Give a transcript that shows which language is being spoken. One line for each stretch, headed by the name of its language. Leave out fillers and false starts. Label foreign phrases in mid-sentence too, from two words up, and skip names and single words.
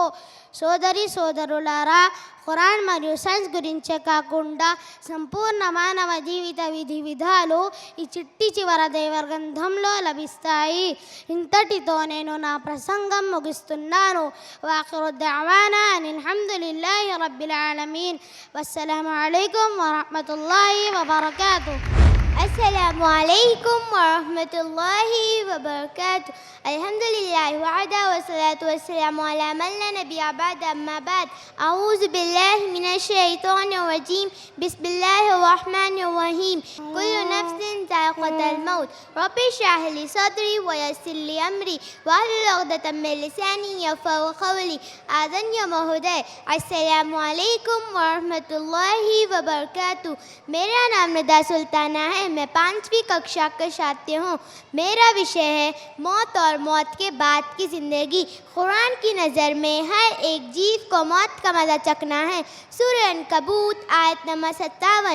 Telugu: సోదరి సోదరులారా, ఖురాన్ మరియు సైన్స్ గురించే కాకుండా సంపూర్ణ మానవ జీవిత విధి విధాలు ఈ చివర దైవ గ్రంథంలో లభిస్తాయి. ఇంతటితో నేను నా ప్రసంగం ముగిస్తున్నాను.
Arabic: وآخر دعوانا أن الحمد لله رب العالمين. والسلام عليكم ورحمة الله وبركاته. السلام عليكم ورحمة الله وبركاته. الحمد لله وحده والصلاة والسلام على من لا نبي بعد. أما بعد، أعوذ بالله من الشيطان الرجيم. بسم الله الرحمن الرحيم. كل نفس ذائقة الموت. رب اشرح لي صدري ويسر لي أمري واحلل عقدة من لساني يفقهوا قولي. آذن يوم هدى. السلام عليكم ورحمة الله وبركاته.
Hindi: मेरा नाम निदा सुल्ताना है। मैं 5वीं कक्षा का छात्र हूँ। मेरा विषय है मौत और मौत के बाद की ज़िंदगी। कुरान की नज़र में हर एक जीव को मौत का मज़ा चखना है। सूरह अनकबूत आयत नंबर 57।